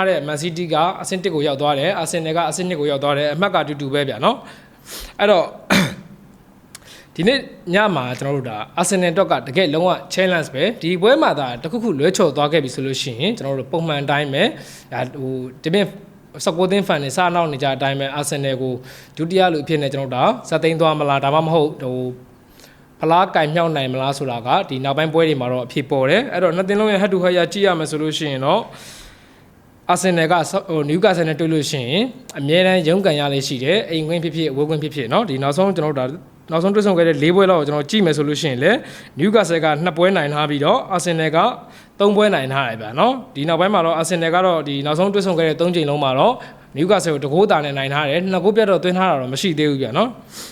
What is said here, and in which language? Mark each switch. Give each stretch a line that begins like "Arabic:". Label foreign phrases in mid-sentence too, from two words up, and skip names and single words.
Burmese: တဲ့မန်စီးတီးကအဆင့်1ကိုရောက်သွားတယ်အာဆင်နယ်ကအဆင့်2ကိုရောက်သွားတယ်အမှတ်ကတူပဲဗျာနော်အဲ့တော့ဒီနေ့ညမှာကျွန်တော်တို့ဒါ Arsenal တော့ကတကယ်လုံးဝ challenge ပဲဒီပွဲမှာဒါတခုခုလွဲချော်သွားခဲ့ပြီဆိုလို့ရှိရင်ကျွန်တော်တို့ပုံမှန်တိုင်းပဲဒါဒီပြင်16သင်းဖန်နေစားနောက်နေကြအတိုင်းပဲ Arsenal ကိုဒုတိယလူအဖြစ်နဲ့ကျွန်တော်တို့ဒါစသိန်းသွားမလားဒါမှမဟုတ်ဖလားကင်မြောက်နိုင်မလားဆိုတာကဒီနောက်ပိုင်းပွဲတွေမှာတော့အဖြစ်ပေါ်တယ်အဲ့တော့နှစ်သင်းလုံးရဲ့
English: head to head
Burmese: ကြည့်ရမယ်ဆိုလို့ရှိရင်တော့ Arsenal ကNewcastle နဲ့တွေ့လို့ရှိရင်အမြဲတမ်းရုန်းကန်ရလေးရှိတယ်အိမ်ကွင်းဖြစ်ဖြစ်အဝေးကွင်းဖြစ်ဖြစ်เนาะဒီနောက်ဆုံးကျွန်တော်တို့နောက်ဆုံးတွေ့ဆုံခဲ့တဲ့4ပွဲလောက်ကိုကျွန်တော်ကြည့်မယ်ဆိုလို့ရှိရင်လည်း Newcastle က2ပွဲနိုင်ထားပြီးတော့ Arsenal က3ပွဲနိုင်ထားတယ်ဗျာเนาะဒီနောက်ပိုင်းမှာတော့ Arsenal ကတော့ဒီနောက်ဆုံးတွေ့ဆုံခဲ့တဲ့3ချိန်လုံးမှာတော့ Newcastle ကိုတကိုးတာနဲ့နိုင်ထားတယ်2ဂိုးပြတ်တော့သွင်းထားတာတော့မရှိသေးဘူးဗျာเนาะ